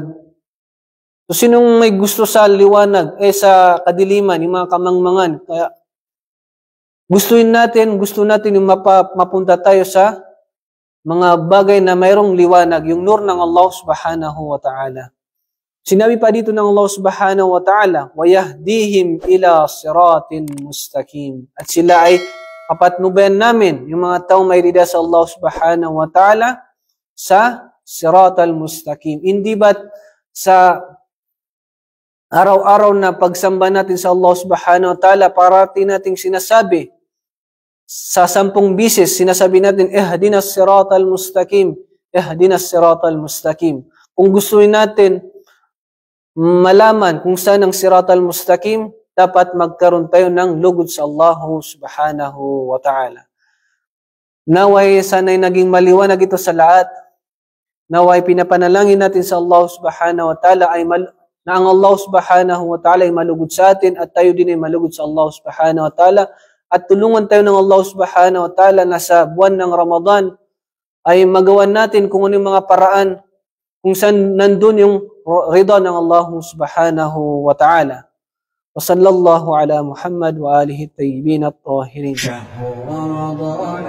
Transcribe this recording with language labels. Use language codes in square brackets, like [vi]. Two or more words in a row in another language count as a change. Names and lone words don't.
[tl] So sinong may gusto sa liwanag, sa kadiliman, yung mga kamangmangan? Kaya gusto natin yung mapunta tayo sa mga bagay na mayroong liwanag, yung nur ng Allah [ar] سبحانه وتعالى. [tl] Sinabi pa dito ng [ar] Allah سبحانه وتعالى, وَيَهْدِيهِمْ إِلَى صِرَاطٍ مُسْتَقِيمٍ. [tl] At sila ay papatnubayan namin, yung mga taong may rida sa Allah [ar] سبحانه وتعالى, [tl] sa [ar] صراط المستقيم. [tl] Hindi ba't sa araw-araw na pagsamba natin sa Allah [ar] سبحانه وتعالى, [tl] parati nating sinasabi, sa 10 bisis, sinasabi natin, [ar] اهدنا الصراط المستقيم اهدنا الصراط المستقيم. [tl] Kung gustuin natin malaman kung saan ang [ar] صراط المستقيم, [tl] dapat magkaroon tayo ng lugod sa Allah [ar] سبحانه وتعالى. [tl] Naway sana'y naging maliwanag ito sa lahat. Naway pinapanalangin natin sa Allah [ar] سبحانه وتعالى [tl] na ang Allah [ar] سبحانه وتعالى [tl] ay malugod sa atin at tayo din ay malugod sa Allah [ar] سبحانه وتعالى. [tl] At tulungan tayo ng Allah [ar] سبحانه وتعالى [tl] na sa buwan ng Ramadan ay magawan natin kung ano yung mga paraan kung saan nandun yung rida ng Allah subhanahu wa ta'ala. [ar] وصلى الله على محمد وآله الطيبين الطاهرين.